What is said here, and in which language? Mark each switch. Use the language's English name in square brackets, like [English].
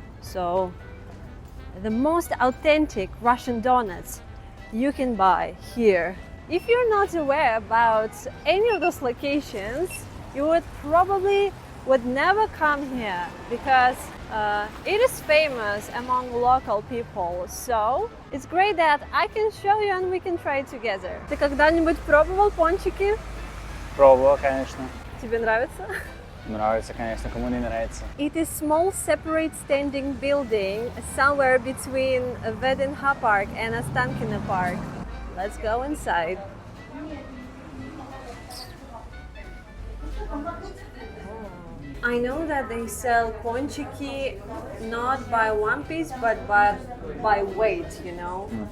[English] So the most authentic Russian donuts you can buy here If you're not aware about any of those locations, you would never come here because it is famous among local people. So it's great that I can show you and we can try it together. [Russian] Ты когда-нибудь пробовал пончики? Пробовал, конечно. Тебе нравится? Нравится, конечно, кому не нравится. [English] It is small separate standing building somewhere between Vladivostok Park and Ostankino Park. Let's go inside. I know that they sell ponchiki not by one piece but by weight, you know.